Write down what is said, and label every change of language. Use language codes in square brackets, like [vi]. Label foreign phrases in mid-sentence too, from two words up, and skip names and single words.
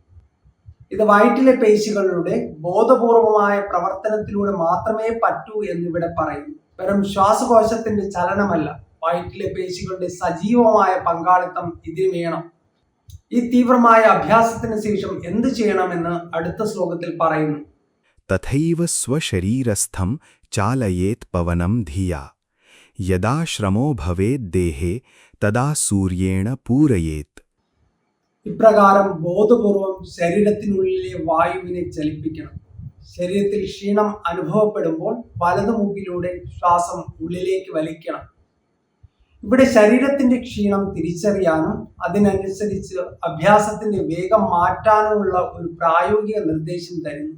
[ml] ഇത് വയറ്റിലെ പേശികളുടെ ബോധപൂർവമായ പ്രവർത്തനത്തിലൂടെ മാത്രമേ പറ്റൂ എന്നിവിടെ പറയുന്നു. വെറും ശ്വാസകോശത്തിന്റെ ചലനമല്ല, വയറ്റിലെ പേശികളുടെ സജീവമായ പങ്കാളിത്തം ഇതിന് വേണം. ഈ തീവ്രമായ അഭ്യാസത്തിന് ശേഷം എന്ത് ചെയ്യണമെന്ന് അടുത്ത ശ്ലോകത്തിൽ പറയുന്നു. [sa] तथैव स्वशरीरस्थं चालयेत् पवनं धिया यदा श्रमो भवेत् देहे तदा सूर्येण पूरयेत्. [ml] ഇപ്രകാരം ബോധപൂർവം ശരീരത്തിനുള്ളിലെ വായുവിനെ ചലിപ്പിക്കണം. ശരീരത്തിൽ ക്ഷീണം അനുഭവപ്പെടുമ്പോൾ വലതുമുഖിലൂടെ ശ്വാസം ഉള്ളിലേക്ക് വലിക്കണം. ഇവിടെ ശരീരത്തിന്റെ ക്ഷീണം തിരിച്ചറിയാനും അതിനനുസരിച്ച് അഭ്യാസത്തിന്റെ വേഗം മാറ്റാനുമുള്ള ഒരു പ്രായോഗിക നിർദ്ദേശം തരുന്നു.